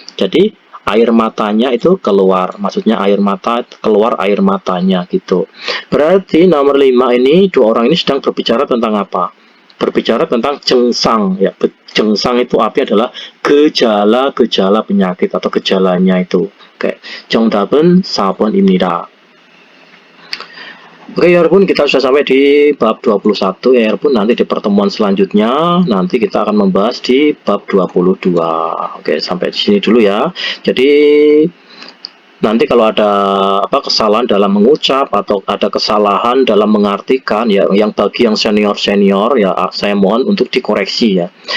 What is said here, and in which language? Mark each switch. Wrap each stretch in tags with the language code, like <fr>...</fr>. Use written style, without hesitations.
<id>Jadi air matanya itu keluar, maksudnya air mata keluar air matanya gitu. Berarti nomor 5 ini dua orang ini sedang berbicara tentang apa? Berbicara tentang jengsang ya. Jengsang itu artinya adalah gejala-gejala penyakit atau gejalanya itu.</id> <ko>Oke, 정답은 4번입니다.</ko> <id>Oke ya 여러분, kita sudah sampai di bab 21 ya 여러분. Nanti di pertemuan selanjutnya nanti kita akan membahas di bab 22. Oke, sampai di sini dulu ya. Jadi nanti kalau ada kesalahan dalam mengucap atau ada kesalahan dalam mengartikan ya, yang bagi yang senior ya, saya mohon untuk dikoreksi ya.</id>